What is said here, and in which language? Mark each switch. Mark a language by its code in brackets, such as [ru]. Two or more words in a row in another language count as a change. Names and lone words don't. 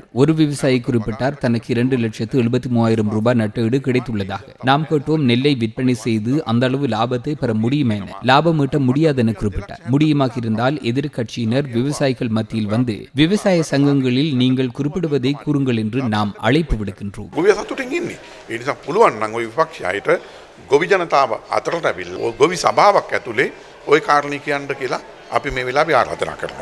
[ta] ஒரு விவசாயி குறிப்பிட்டார், தனக்கு 2,73,000 ரூபாய் நட்டஈடு கிடைத்துள்ளதாக. நாம் கேட்டோம், நெல்லை விற்பனை செய்து அந்த அளவு லாபத்தை பெற முடியும் என. லாபம் ஈட்ட முடியாது என குறிப்பிட்டார். முடியுமாக இருந்தால் எதிர்கட்சியினர் விவசாயிகள் மத்தியில் வந்து விவசாய சங்கங்களில் நீங்கள் குறிப்பிடுவதை கூறுங்கள் என்று நாம் அழைப்பு விடுக்கின்றோம். [si] ගොවි ජනතාව අතරට ඇවිල්ලා ගොවි සභාවක් ඇතුලේ ওই කාරණේ කියන්න කියලා අපි මේ වෙලාවේ ආරාධනා කරනවා.